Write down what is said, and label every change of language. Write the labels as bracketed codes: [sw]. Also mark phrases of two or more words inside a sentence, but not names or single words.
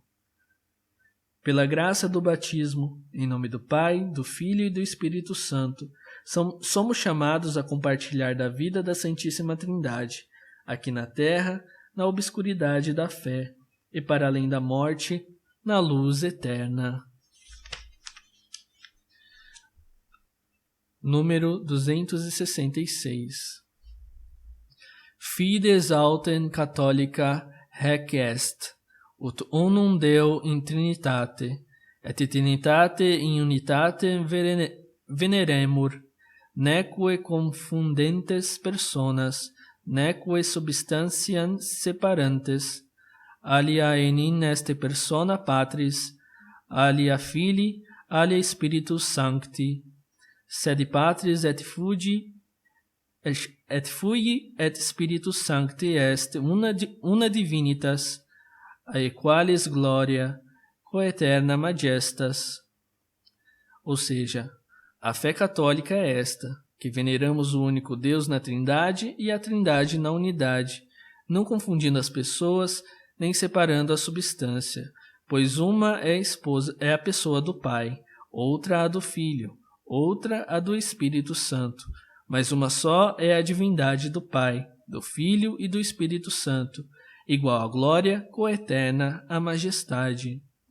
[pt] Pela graça do batismo, em nome do Pai, do Filho e do Espírito Santo, somos chamados a compartilhar da vida da Santíssima Trindade, aqui na terra, na obscuridade da fé, e para além da morte, na luz eterna. Número 266. [la] Fides autem catholica haec est, ut unum Deo in Trinitate, et Trinitate in unitate veneremur, neque confundentes personas, neque substantiam separantes, alia enim est persona Patris, alia Filii, alia Spiritus Sancti, sed Patris et Filii et Spiritus Sancti est una divinitas, ae qualis gloria, coeterna majestas. [pt] Ou seja, a fé católica é esta, que veneramos o único Deus na Trindade e a Trindade na unidade, não confundindo as pessoas, nem separando a substância, pois uma é a pessoa do Pai, outra a do Filho, outra a do Espírito Santo, mas uma só é a divindade do Pai, do Filho e do Espírito Santo, igual à glória, coeterna, à majestade.